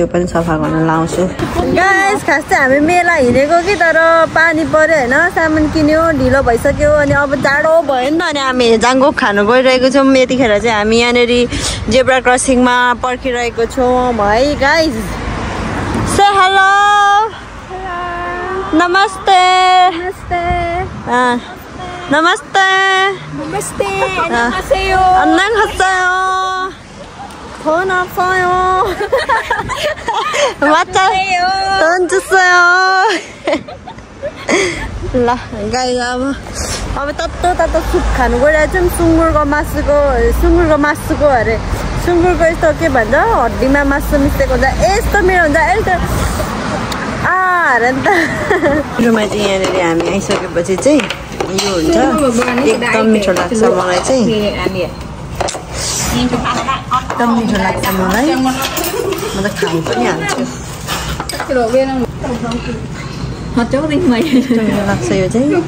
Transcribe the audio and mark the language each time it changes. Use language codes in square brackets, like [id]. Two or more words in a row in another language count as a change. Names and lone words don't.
[ne] पनि सफा गर्न लाउँछु गाइस खास चाहिँ हामी मेला हिँडेको कि तर पानी पर्यो होइन सामान किन्यो ढिलो भइसक्यो अनि अब जाडो भयो नि त अनि हामी जाङ्गोक खानु गइरहेको छौँ यतिखेर चाहिँ हामी यहाँनिर [en] zebra crossing-ma [ne] पर्खिरहेको छौँ है गाइस [en] say hello [ne] नमस्ते नमस्ते [ko] 안녕하세요 돈 없어요 맞아 돈 주세요 [ne] ल गाइस अब तातो सुप खानु गइरहेको छौँ सुँगुरको मासुको अरे सुँगुरको यस्तो के भन्छ हड्डीमा मासु मिसेको हुन्छ यस्तो मेरो हुन्छ यस्तो अरे नि त रुममा चाहिँ यहाँनिर हामी आइसकेपछि चाहिँ यो हुन्छ एकदम मिठो लाग्छ मलाई चाहिँ एकदम मिठो लाग्छ मलाई म त खानु पनि हाल्छु मिठो लाग्छ यो चाहिँ